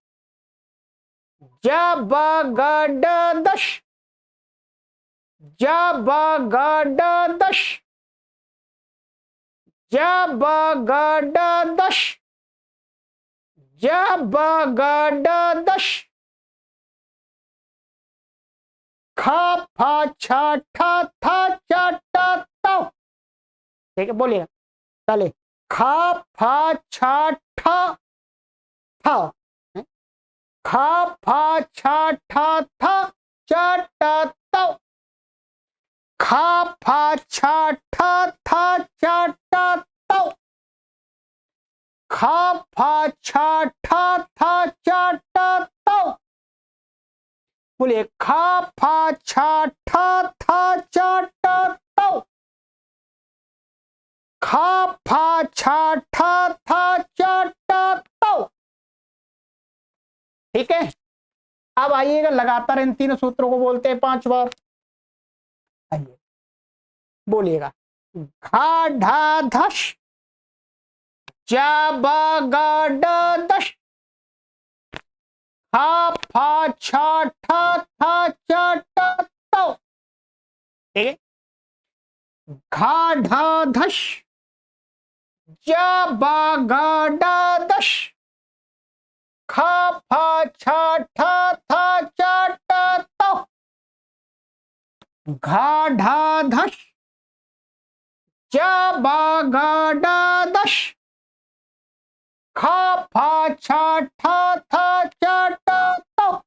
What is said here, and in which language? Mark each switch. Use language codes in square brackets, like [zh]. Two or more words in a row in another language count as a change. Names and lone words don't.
[hi] जाबागाडादश जाबागाडादश जाबागाडादश जाबागाडादश खा फा छा ठा था चा टा ताओ। ठीक है, बोलिए। चले, खा फा छा ठा था, खा फा छा ठा था चा टा ताओ। खा फा छा ठा था चा टा ताओ। खा फा छा ठा था चा टा ताओ। बोलिए, खा फा छा ठा था चा टा ताओ। खा फा छा ठा था चा टा ताओ। ठीक है, अब आइएगा, लगातार इन तीनों सूत्रों को बोलते हैं 5 बार। आइए, बोलिएगा। घाढ़ाधश जाबागाडादश खा फा छा ठा था चा टा तो, ठीक है। घा ढा धश जा बा गा डा दश, खा फा छा ठा था चा टा तो, घा ढा धश जा बा गा डा दश, खा फा छा ठा था चा टा तो,